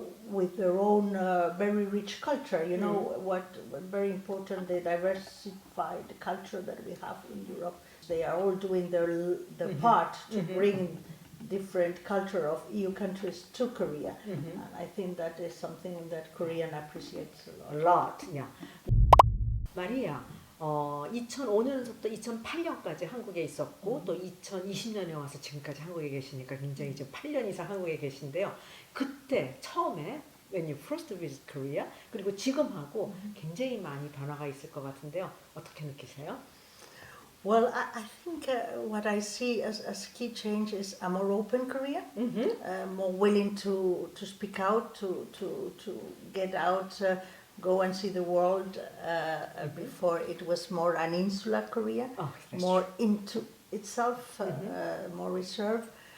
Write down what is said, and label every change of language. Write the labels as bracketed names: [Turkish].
[English] With their own very rich culture, what very important, the diversified culture that we have in Europe. They are all doing their part to bring different culture of EU countries to Korea. And I think that is something that Korean appreciates a lot. Yeah. [Korean] 마리아, 2005년부터 2008년까지 한국에 있었고 또 2020년에 와서 지금까지 한국에 계시니까 굉장히 이제 8년 이상 한국에 계신데요. 그때 처음에 [English] when you first visit Korea [Korean] 그리고 지금하고 굉장히 많이 변화가 있을 것 같은데요. 어떻게 느끼세요? [English] Well, I think what I see as key change is a more open Korea, more willing to speak out, to get out, go and see the world. Before it was more an insular Korea, more into itself, more reserved.